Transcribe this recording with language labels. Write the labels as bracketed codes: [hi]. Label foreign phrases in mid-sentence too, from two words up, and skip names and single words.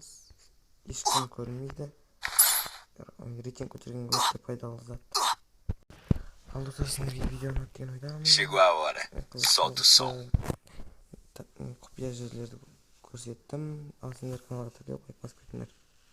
[kk] Ешкім көрмейді. Рейтинг көтергенге өте пайдалы зат. Ал достар, сендерге видеоны өткен ойдамын. [pt] Chegou a hora, solta o som. [kk] Құпия жерлерді көрсеттім. Ал сендер каналға тіркеліп лайк басып кетіңдер.